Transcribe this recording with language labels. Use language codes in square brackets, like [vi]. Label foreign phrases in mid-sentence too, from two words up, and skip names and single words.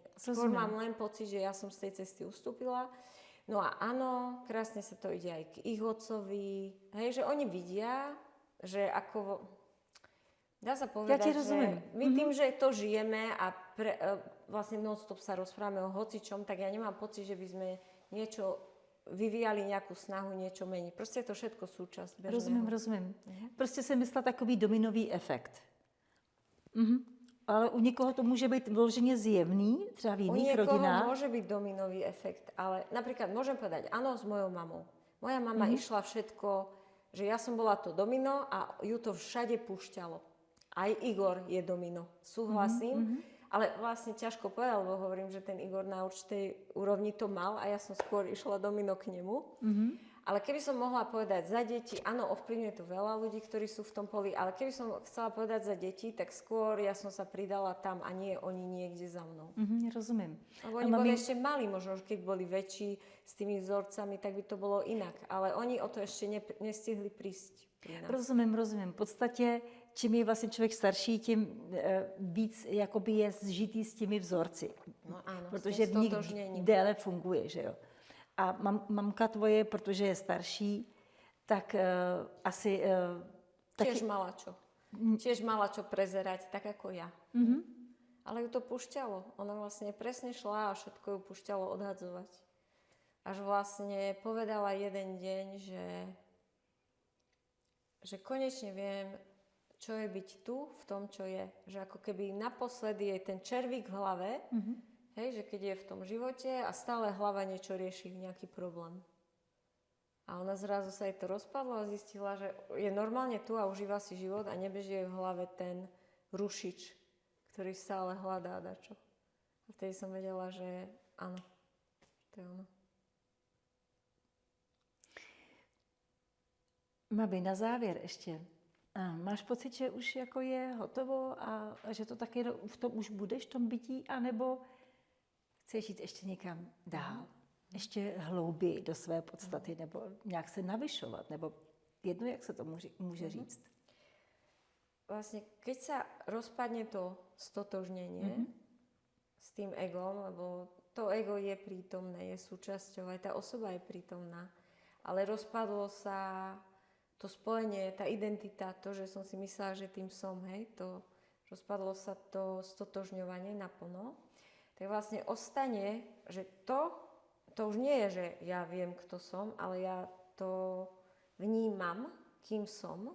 [sk] Skôr mám len pocit, že ja som z tej cesty ustúpila. No a áno, krásne sa to ide aj k ich otcovi, hej, že oni vidia, že ako... Dá sa povedať, že my tým, že to žijeme a vlastne non-stop sa rozprávame o hocičom, tak ja nemám pocit, že by sme niečo vyvíjali nejakú snahu niečo meniť. Proste je to všetko súčasť bežného. [cs] Rozumím. Prostě jsem myslela takový dominový efekt. Ale u někoho to může být vloženě zjevný, třeba v jiných rodinách. [sk] U niekoho môže byť dominový efekt, ale napríklad môžem povedať, áno, s mojou mamou. Moja mama išla všetko, že ja som bola to domino a ju to všade púšťalo. Aj Igor je domino. Súhlasím. Ale vlastne ťažko povedať, lebo hovorím, že ten Igor na určitej úrovni to mal a ja som skôr išla domino k nemu. Ale keby som mohla povedať za deti, áno, ovplyvňuje to veľa ľudí, ktorí sú v tom poli, ale keby som chcela povedať za deti, tak skôr ja som sa pridala tam a nie oni niekde za mnou. [cs] Rozumím. [sk] Lebo oni boli ešte malí, možno, že keď boli väčší s tými vzorcami, tak by to bolo inak. Ale oni o to ešte nestihli prísť pri nás. [cs] Rozumím. V podstatě, čím je vlastně člověk starší, tím víc jakoby je zžitý s těmi vzorci. [sk] No áno, [cs] protože v nich déle funguje, že jo. A mamka tvoje, protože je starší, tak asi... [sk] Tiež mala čo. Tiež mala čo prezerať, tak ako ja. Ale ju to púšťalo. Ona vlastne presne šla a všetko ju púšťalo odhadzovať. Až vlastne povedala jeden deň, že konečne viem, čo je byť tu, v tom, čo je. Že ako keby naposledy je ten červík v hlave, hej, že keď je v tom živote a stále hlava niečo rieši, nejaký problém. A ona zrazu sa jej to rozpadlo a zistila, že je normálne tu a užíva si život a nebeží jej v hlave ten rušič, ktorý stále hľadá dačo. A vtedy som vedela, že áno, to je ono. [cs] Mabi, na závěr ještě. Máš pocit, že už jako je hotovo a že to taky v tom už budeš, v tom bytí, anebo chceš jít ještě někam dál? Ještě hlouběji do své podstaty, nebo nějak se navyšovat, nebo jedno, jak se to může říct? [sk] Vlastne, keď sa rozpadne to stotožnenie s tým egom, lebo to ego je prítomné, je súčasťou, aj tá osoba je prítomná, ale rozpadlo sa to spojenie, tá identita, to, že som si myslela, že tým som, hej, to rozpadlo sa to stotožňovanie naplno, tak vlastne ostane, že to už nie je, že ja viem, kto som, ale ja to vnímam, kým som.